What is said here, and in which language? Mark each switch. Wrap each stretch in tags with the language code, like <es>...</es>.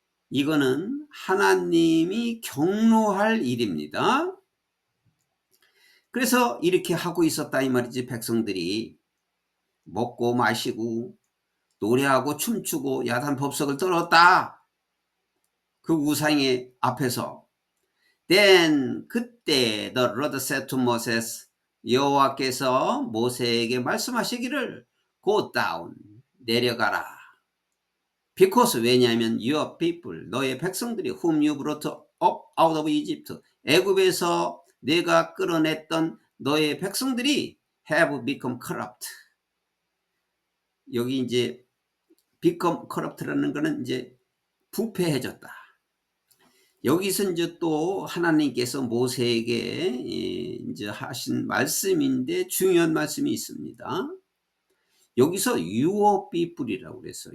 <ko>이거는 하나님이 경노할 일입니다. 그래서 이렇게 하고 있었다 이 말이지. 백성들이 먹고 마시고 노래하고 춤추고 야단 법석을 떨었다. 그 우상의 앞에서.</ko> <en>Then</en> <ko>그때</ko> <en>the Lord said to Moses,</en> <ko>여호와께서 모세에게 말씀하시기를</ko> <en>go down,</en> <ko>내려가라.</ko> <en>Because,</en> <ko>왜냐하면</ko> <en>your people,</en> <ko>너의 백성들이</ko> <en>whom you brought up out of Egypt,</en> <ko>애굽에서 내가 끌어냈던 너의 백성들이</ko> <en>have become corrupt.</en> <ko>여기 이제</ko> <en>become corrupt</en> <ko>라는 거는 이제 부패해졌다. 여기서 이제 또 하나님께서 모세에게 이제 하신 말씀인데 중요한 말씀이 있습니다. 여기서</ko> <en>your people</en> <ko>이라고 그랬어요.</ko>